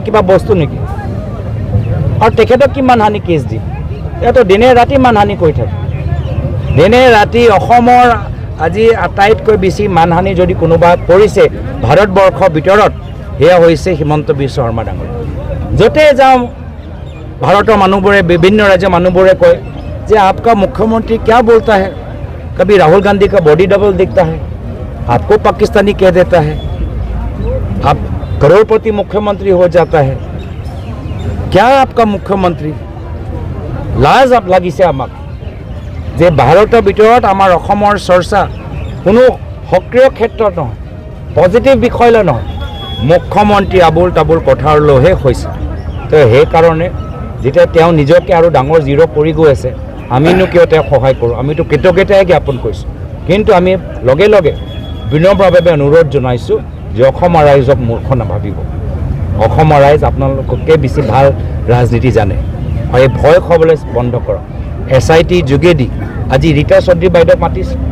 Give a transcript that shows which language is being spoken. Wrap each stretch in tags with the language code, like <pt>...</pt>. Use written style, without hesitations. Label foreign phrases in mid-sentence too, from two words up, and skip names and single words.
<as>কিবা বস্তু নেকি আৰু তেখেতক কি মানহানি কেছ দিম এয়াতো দিনে ৰাতি মানহানি কৰি থাকে দিনে ৰাতি অসমৰ আজি আটাইতকৈ বেছি মানহানি যদি কোনোবা কৰিছে ভাৰতবৰ্ষৰ ভিতৰত সেয়া হৈছে হিমন্ত বিশ্ব শৰ্মা ডাঙৰীয়া য'তে যাওঁ ভাৰতৰ মানুহবোৰে বিভিন্ন ৰাজ্যৰ মানুহবোৰে কয় যে</as> <hi>आपका मुख्यमंत्री क्या बोलता है कभी राहुल गांधी का बॉडी डबल दिखता है आपको पाकिस्तानी कह देता है आप करोड़पति मुख्यमंत्री हो जाता है क्या आपका मुख्यमंत्री</hi> <as>लाज লাগিছে আমাক যে ভাৰতৰ ভিতৰত আমাৰ অসমৰ চৰ্চা কোনো সক্ৰিয় ক্ষেত্ৰত নহয় পজিটিভ বিষয়লৈ নহয় মুখ্যমন্ত্ৰী আবুল তাবুল কথাৰলৈহে হৈছে তো সেইকাৰণে যেতিয়া তেওঁ নিজকে আৰু ডাঙৰ জিৰ' কৰি গৈ আছে আমিনো কিয় তেওঁক সহায় কৰোঁ আমিতো কৃতজ্ঞতাই জ্ঞাপন কৰিছোঁ কিন্তু আমি লগে লগে বিনম্ৰভাৱে অনুৰোধ জনাইছোঁ যে অসমৰ ৰাইজক মূৰ্খ নাভাবিব অসমৰ ৰাইজ আপোনালোকতকৈ বেছি ভাল ৰাজনীতি জানে আৰু এই ভয় খাবলৈ বন্ধ কৰক SIT যোগেদি আজি ৰীতা চৌধুৰী বাইদেউক মাতিছে</as>